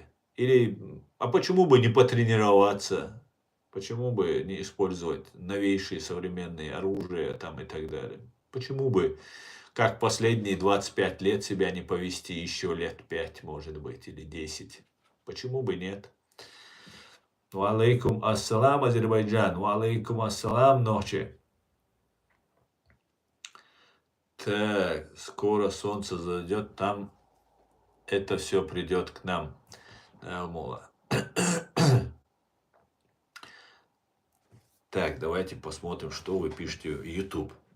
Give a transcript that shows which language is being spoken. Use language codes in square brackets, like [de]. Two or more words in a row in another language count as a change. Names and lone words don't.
[ru] Или, а почему бы не потренироваться? Почему бы не использовать новейшие современные оружия там и так далее? Почему бы, как последние 25 лет, себя не повести еще лет 5, может быть, или 10? Почему бы нет? [ar] وعليكم السلام, Азербайджан. وعليكم السلام, [ru] ночи. Так, скоро солнце зайдет, там это все придет к нам. Мула. Так, давайте посмотрим, что вы пишете в YouTube.